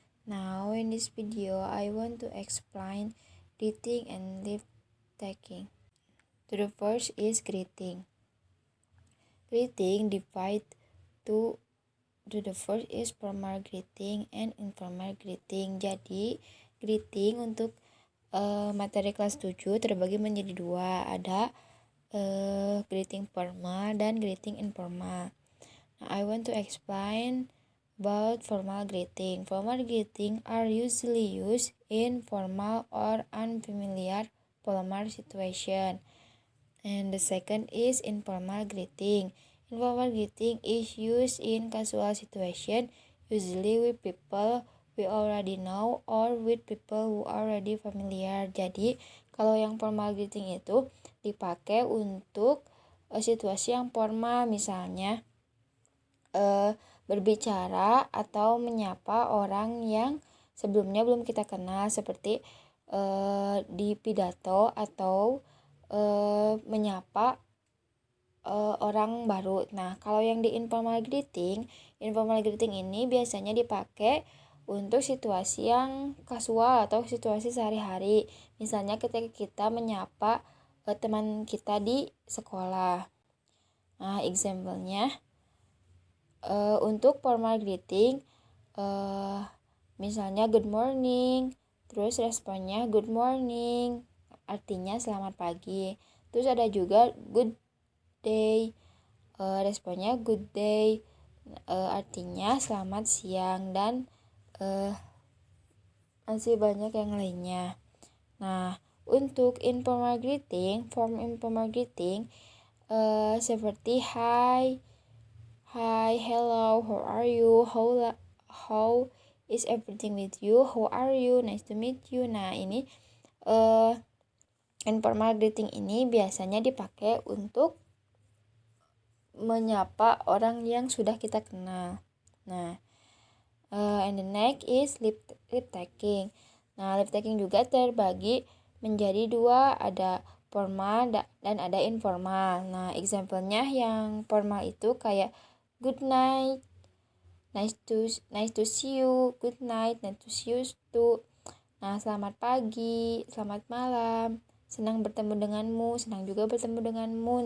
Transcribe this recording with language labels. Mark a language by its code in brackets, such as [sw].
[en] Now in this video, I want to explain greeting and leave taking. So the first is greeting. Greeting divide to the first is formal greeting and informal greeting. [id] Jadi greeting untuk materi kelas 7 terbagi menjadi dua, ada greeting formal dan greeting informal. [en] Now, I want to explain about formal greeting. Formal greeting are usually used in formal or unfamiliar formal situation. And the second is informal greeting. Informal greeting is used in casual situation, usually with people we already know or with people who are already familiar. [id] Jadi, kalau yang formal greeting itu dipakai untuk situasi yang formal, misalnya berbicara atau menyapa orang yang sebelumnya belum kita kenal, seperti di pidato atau menyapa orang baru. Nah, kalau yang di informal greeting ini biasanya dipakai untuk situasi yang kasual atau situasi sehari-hari. Misalnya ketika kita menyapa teman kita di sekolah. Nah, example-nya untuk formal greeting misalnya [en] good morning, [id] terus responnya good morning, artinya selamat pagi. Terus ada juga [en] good day, [id] responnya good day, artinya selamat siang, dan masih banyak yang lainnya. Nah, untuk [en] informal greeting, form informal greeting [id] seperti [en] hi, hello, how are you, how is everything with you, how are you, nice to meet you. [id] Nah, ini informal greeting ini biasanya dipakai untuk menyapa orang yang sudah kita kenal. [en] Nah, and the next is lip taking. [id] Nah, lip taking juga terbagi menjadi dua, ada formal dan ada informal. Nah, example-nya yang formal itu kayak [en] good night, nice to see you, good night, nice to see you too. [id] Nah, selamat pagi, selamat malam, senang bertemu denganmu, senang juga bertemu denganmu.